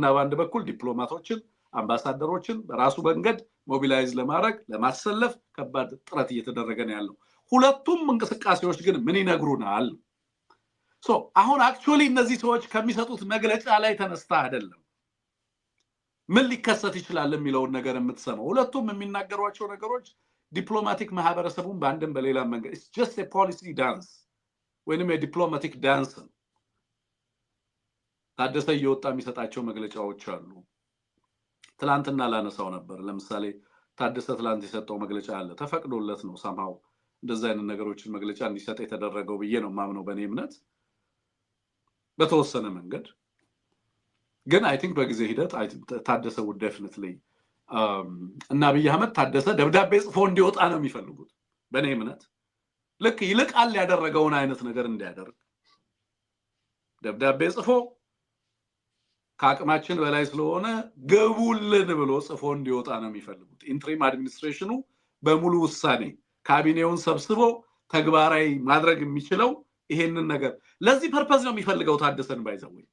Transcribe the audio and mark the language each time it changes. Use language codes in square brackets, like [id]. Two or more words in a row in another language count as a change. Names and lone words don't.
[am] በአንድ በኩል ዲፕሎማቶችን አምባሳደሮችን በራሱ መንገድ ሞቢላይዝ ለማድረግ ለማሰለፍ ከባድ ጥረት እየተደረገ ነው ያለው ሁለቱም እንቅስቃሴዎች ግን ምን ይነግሩናል አሁን አክቹአሊ እነዚህ ሰዎች ከሚሰጡት መግለጫ ላይ ተነስታ አይደለም ምን ሊከሰት ይችላል የሚለውን ነገር የምትሰማው ሁለቱም የሚናገሯቸው ነገሮች ዲፕሎማቲክ ማህበረሰቡን በአንድም በሌላ መንገድ [en] it's just a policy dance [am] ወይንም የዲፕሎማቲክ ዳንስ ታደሰ እየወጣ የሚሰጣቸው መግለጫዎች አሉ ትላንትና ላነሳው ነበር ለምሳሌ ታደሰ ትላንት የሰጠው መግለጫ አለ ተፈቅዶለት ነው somehow እንደዛ አይነት ነገሮችን መግለጫ እንዲሰጥ የተደረገው ብዬ ነው ማምነው በእኔ እምነት በተወሰነ መንገድ ግን [en] I think [am] በጊዜ ሂደት ታደሰ [en] would definitely [am] እና አብይ አህመድ ታደሰ ደብዳቤ ጽፎ እንዲወጣ ነው የሚፈልጉት በእኔ እምነት ልክ ይልቃል ያደረገውን አይነት ነገር እንዲያደርግ ደብዳቤ ጽፎ ከአቅማችን በላይ ስለሆነ ገቡልን ብሎ ጽፎ እንዲወጣ ነው የሚፈልጉት [en] interim administration [am] በሙሉ ውሳኔ ካቢኔውን ሰብስቦ ተግባራዊ ማድረግ የሚችለው ይሄንን ነገር ለዚህ ፐርፐዝ ነው የሚፈልገው ታደሰን ባይዘው